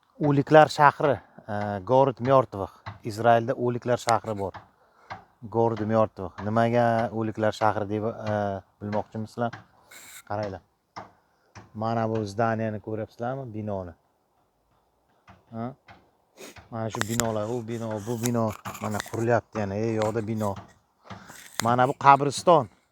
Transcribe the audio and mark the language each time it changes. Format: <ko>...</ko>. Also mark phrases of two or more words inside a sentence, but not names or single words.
<uz>O'liklar shahri,</uz> <ru>Город мертвых.</ru> <uz>Izrailda o'liklar shahri bor.</uz> <ru>Город мертвых.</ru> <uz>Nimaga o'liklar shahri deb bilmoqchimisizlar? Qaranglar. Mana bu zdaniyani ko'ryapsizlarmi? Binoni. Ha? Mana shu binolar, bu bino mana qurilyapti yana. Yo'qda bino. Mana bu qabriston.</uz>